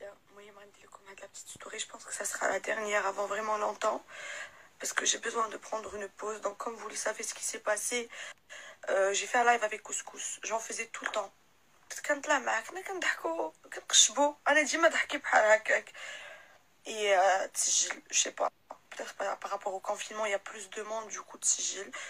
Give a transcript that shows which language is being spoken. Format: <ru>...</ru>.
<ar>المهم غندير لكم هاد</ar> <fr>لا petite story, je pense que ça sera la dernière avant vraiment longtemps parce que j'ai besoin de prendre une pause. Donc comme vous le savez ce qui s'est passé, j'ai fait un live avec Couscous, j'en faisais tout le temps.</fr> <ar>كنطلع معاك حنا كنضحكوا كنقشبوا، انا ديما ضحكي بحال هكاك.</ar> <fr>Et تسجل je sais pas, peut-être par rapport au confinement il y a plus de monde, du coup تسجل.</fr>